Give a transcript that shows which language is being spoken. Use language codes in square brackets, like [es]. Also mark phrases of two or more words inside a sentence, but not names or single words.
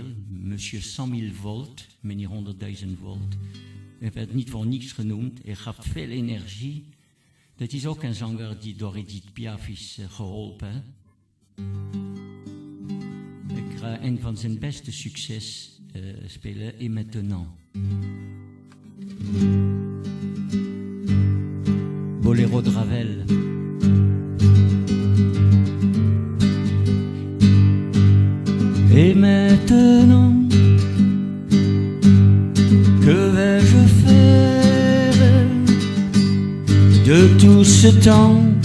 [fr] Monsieur 100.000 volt, [nl] meneer 100.000 volt. Hij werd niet voor niets genoemd. Hij gaf veel energie. Dat is ook een zanger die door Edith Piaf is geholpen. Ik ga een van zijn beste succes spelen. [fr] Et maintenant. Boléro de Ravel. Et maintenant, que vais-je faire de tout ce temps?